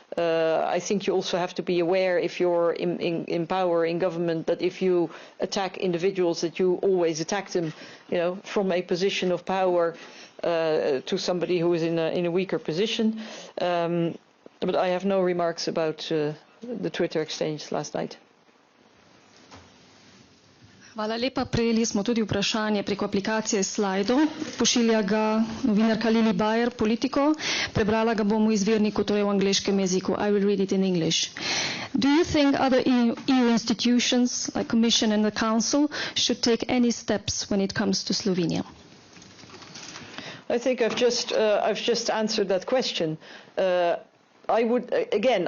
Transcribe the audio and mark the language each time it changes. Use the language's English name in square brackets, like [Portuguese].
[English] I think you also have to be aware, if you're in power, in government, that if you attack individuals, that you always attack them, from a position of power to somebody who is in a weaker position. But I have no remarks about the Twitter exchange last night. [Slovenian] Hvala lepa. Prejeli smo tudi vprašanje preko aplikacije Slido. Pošilja ga novinarka Libe Politico. Prebrala ga bom v izvirniku, torej v angleškem jeziku. [English] I will read it in English. Do you think other EU institutions, like Commission and the Council, should take any steps when it comes to Slovenia? I think I've just answered that question. I would again.